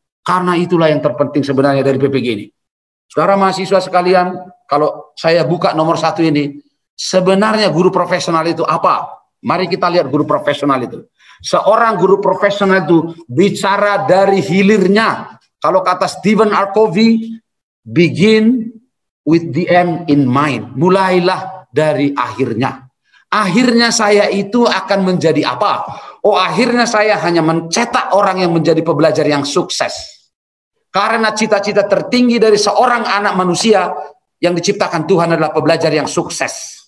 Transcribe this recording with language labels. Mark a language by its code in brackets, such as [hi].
[id] Karena itulah yang terpenting sebenarnya dari PPG ini. Saudara mahasiswa sekalian, kalau saya buka nomor 1 ini, sebenarnya guru profesional itu apa? Mari kita lihat guru profesional itu. Seorang guru profesional itu bicara dari hilirnya. Kalau kata Stephen R. [en] Covey, begin with the end in mind. [id] Mulailah dari akhirnya. Akhirnya saya itu akan menjadi apa? Oh, akhirnya saya hanya mencetak orang yang menjadi pembelajar yang sukses. Karena cita-cita tertinggi dari seorang anak manusia yang diciptakan Tuhan adalah pembelajar yang sukses.